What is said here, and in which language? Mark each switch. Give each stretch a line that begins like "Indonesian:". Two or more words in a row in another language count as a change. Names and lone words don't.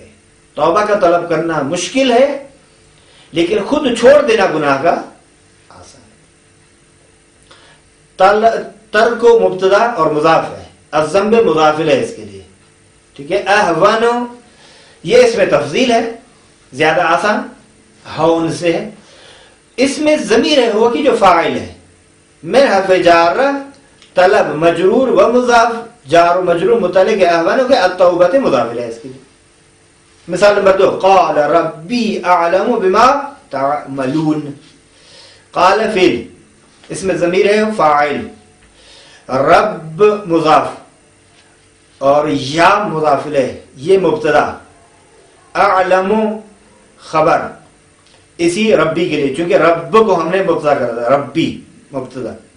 Urdu: توبہ کا طلب کرنا مشکل ہے لیکن خود چھوڑ دینا گناہ کا آسان ہے. ترک و مبتدا اور مضاف ہے، الذنب مضاف ہے اس کے لیے، ٹھیک ہے. اہون یہ اس میں تفضیل ہے، زیادہ آسان، ہون سے ہے. اس میں ضمیر ہے ہوا کی جو فاعل ہے، من حرف جار طلب مجرور و مضاف، جار و مجرور متعلق اہون کے التوبہ مضاف ہے اس کے لیے. مثال نمبر 2،
Arabic: قال ربی اعلم بما تعملون.
Urdu: قال فعل، اس میں ضمیر ہے فاعل، رب مضاف اور یا مضاف الیہ یہ مبتدا، اعلم خبر اسی ربی کے لیے، چونکہ رب کو ہم نے مبتدا کر دیا، ربی مبتدا.